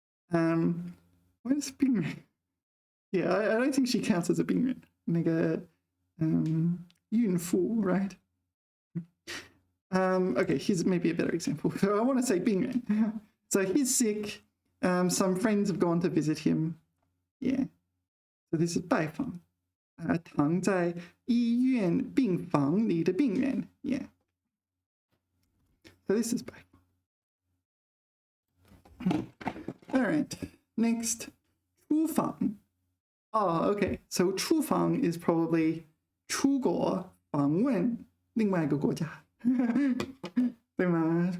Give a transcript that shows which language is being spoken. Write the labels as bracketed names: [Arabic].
[English] What is 病人?Yeah, I don't think she counts as a 病人. [Chinese] 那个孕妇, right? [English] Okay, here's maybe a better example. So I want to say 病人. So he's sick. Some friends have gone to visit him. Yeah. So this is 拜访. [Chinese] 躺在医院病房里的病人. [English] Yeah. So this is 拜访. All right. Next, 出访.Oh, okay. [Chinese] So 出访 [English] is probably [Chinese] 出国访问另外一个国家。对吗？